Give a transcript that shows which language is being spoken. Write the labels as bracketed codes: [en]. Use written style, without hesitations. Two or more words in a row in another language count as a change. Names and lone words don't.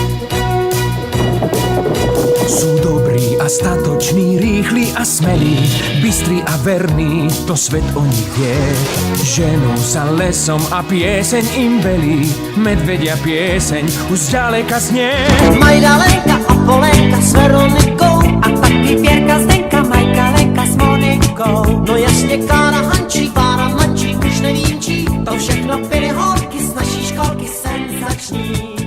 [sk] Sú dobrí a statoční, rýchli a smelí, bystrí a verní, to svet o nich vie. Ženú sa lesom a pieseň im velí, medvedia pieseň už zďaleka znie. [cs] Majda, Lenka a Polenka s Veronikou a taky Pěrka, Zdenka, Majka, Lenka s Monikou. No jasně Klára, Hančí, Klára, Mančí, už nevím čí, to všechno byly holky z naší školky senzační.